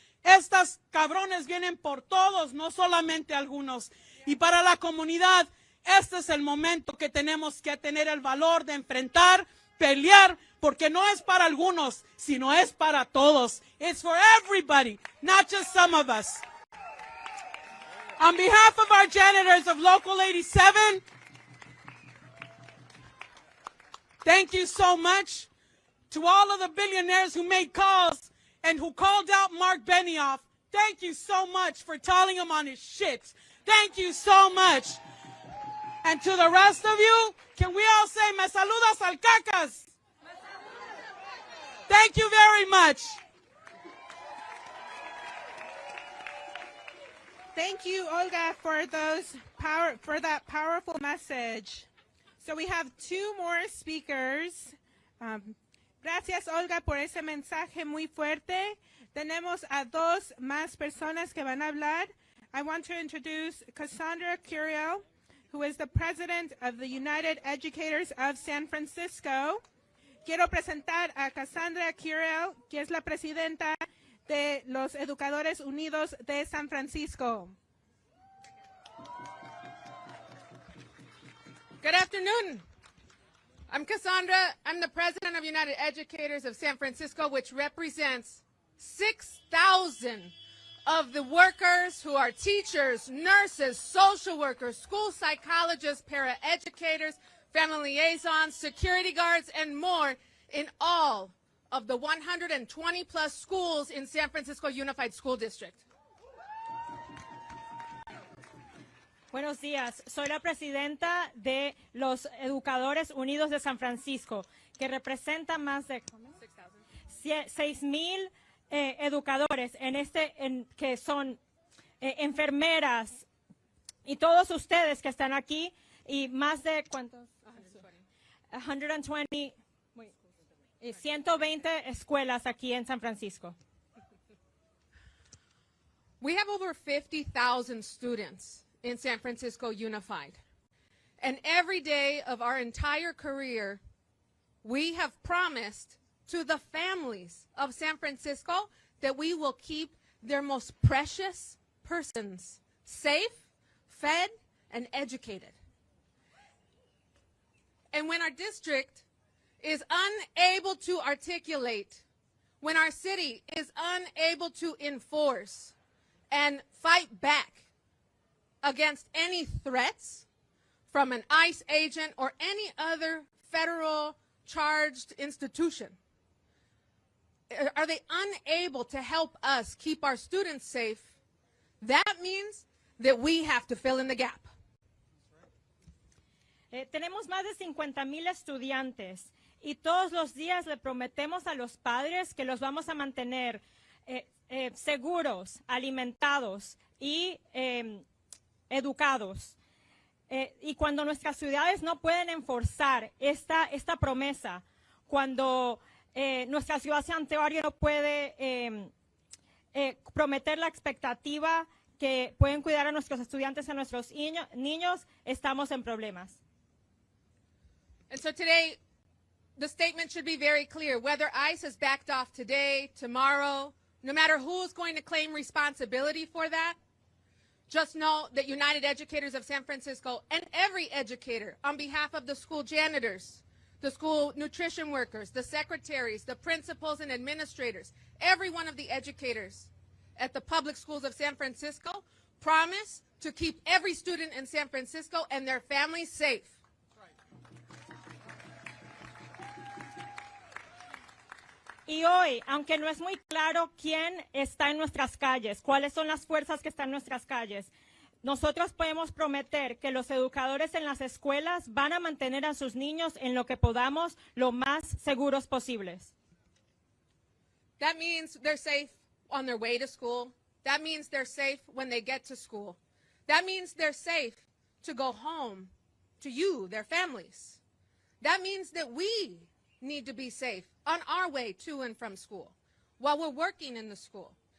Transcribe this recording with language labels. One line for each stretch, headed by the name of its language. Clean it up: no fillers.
Spanish: Estas cabrones vienen por todos, no solamente algunos. Y para la comunidad, este es el momento que tenemos que tener el valor de enfrentar, pelear, porque no es para algunos, sino es para todos.
English: It's for everybody, not just some of us. On behalf of our janitors of Local 87, thank you so much. To all of the billionaires who made calls and who called out Mark Benioff, thank you so much for telling him on his shit. Thank you so much. And to the rest of you, can we all say,
Spanish: me saludas al cacas?
English: Thank you very much. Thank you, Olga, for that powerful message. So we have two more speakers.
Spanish: Gracias, Olga, por ese mensaje muy fuerte. Tenemos a dos más personas que van a hablar.
English: I want to introduce Cassandra Curiel, who is the president of the United Educators of San Francisco.
Spanish: Quiero presentar a Cassandra Curiel, que es la presidenta de los Educadores Unidos de San Francisco.
English: Good afternoon. I'm Cassandra. I'm the president of United Educators of San Francisco, which represents 6,000 of the workers who are teachers, nurses, social workers, school psychologists, paraeducators, family liaisons, security guards, and more in all of the 120 plus schools in San Francisco Unified School District.
Spanish: Buenos días, soy la presidenta de los Educadores Unidos de San Francisco, que representa más de 6,000 educadores que son enfermeras y todos ustedes que están aquí y más de ¿cuántos? 120 escuelas aquí en San Francisco.
English: We have over 50,000 students in San Francisco Unified. And every day of our entire career, we have promised to the families of San Francisco that we will keep their most precious persons safe, fed, and educated. And when our district is unable to articulate, when our city is unable to enforce and fight back against any threats from an ICE agent or any other federal charged institution, are they unable to help us keep our students safe, that means that we have to fill in the gap.
Spanish: Tenemos más de 50,000 estudiantes y todos los días le prometemos a los padres que los vamos a mantener seguros, alimentados y educados. Y cuando nuestras ciudades no pueden enforzar esta promesa, cuando nuestra ciudad santuario no puede prometer la expectativa que pueden cuidar a nuestros estudiantes, a nuestros niños, estamos en problemas.
English: And so today, the statement should be very clear. Whether ICE has backed off today, tomorrow, no matter who's going to claim responsibility for that, just know that United Educators of San Francisco and every educator on behalf of the school janitors, the school nutrition workers, the secretaries, the principals and administrators, every one of the educators at the public schools of San Francisco promise to keep every student in San Francisco and their families safe.
Spanish: Y hoy, aunque no es muy claro quién está en nuestras calles, cuáles son las fuerzas que están en nuestras calles, nosotros podemos prometer que los educadores en las escuelas van a mantener a sus niños en lo que podamos lo más seguros posibles.
English: That means they're safe on their way to school. That means they're safe when they get to school. That means they're safe to go home to you, their families. That means that we need to be safe on our way to and from school while we're working in the school.